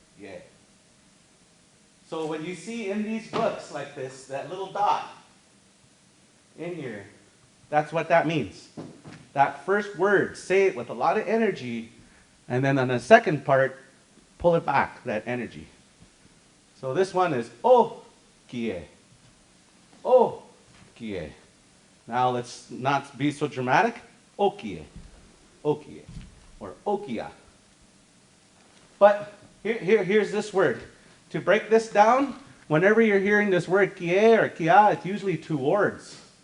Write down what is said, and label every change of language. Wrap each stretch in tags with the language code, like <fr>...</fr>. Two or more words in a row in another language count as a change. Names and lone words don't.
<en>So when you see in these books like this, that little dot in here, that's what that means. That first word, say it with a lot of energy, and then on the second part, pull it back, that energy. So this one is o-kie. O-kie. Now let's not be so dramatic. Okie. Okie. Or okia. But here's this word. To break this down, whenever you're hearing this word kie or kia, it's usually two words.</en>